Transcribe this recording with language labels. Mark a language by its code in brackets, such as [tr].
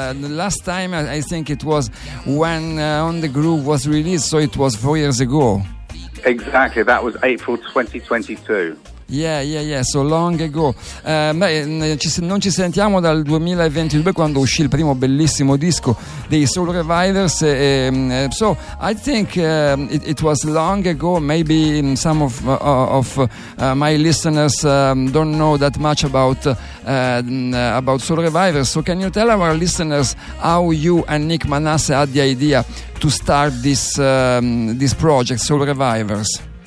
[en] Last time, I think it was when On the Groove was released, so it was 4 years ago. Exactly, that was April 2022. Yeah, so long ago. [it] Non ci sentiamo dal 2022, quando uscì il primo bellissimo disco dei Soul Revivers. [en] So I think it was long ago. Maybe some of my listeners don't know that much about Soul Revivers. So can you tell our listeners how you and Nick Manasseh had the idea to start this project, Soul Revivers?